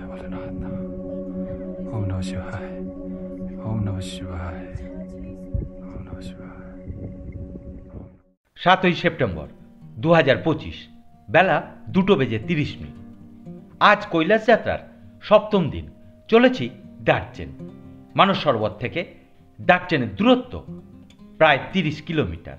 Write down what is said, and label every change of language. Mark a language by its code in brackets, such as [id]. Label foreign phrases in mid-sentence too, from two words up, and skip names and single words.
[sa] জগন্নাথ। ওম নমঃ শিবায়। ওম নমঃ শিবায়। ওম নমঃ শিবায়। [bn] 7ই সেপ্টেম্বর 2025, বেলা 2:30। আজ কৈলাস যাত্রার সপ্তম দিন। চলেছি দার্চেন। মানস সরোবর থেকে দার্চেনের দূরত্ব প্রায় 30 কিলোমিটার।